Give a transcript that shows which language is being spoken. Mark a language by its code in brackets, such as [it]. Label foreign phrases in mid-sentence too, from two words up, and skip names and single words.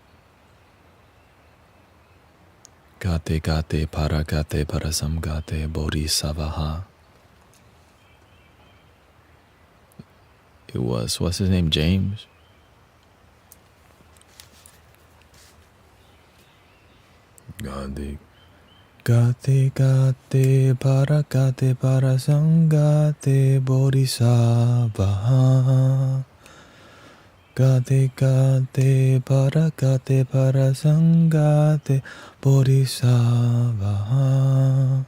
[sa] Gate gate paragate parasamgate bodhisavaha. [en] It was, what's his name, James? [sa] Gate gate paragate parasamgate bodhisavaha. Gate gate para sangate bodhisattva.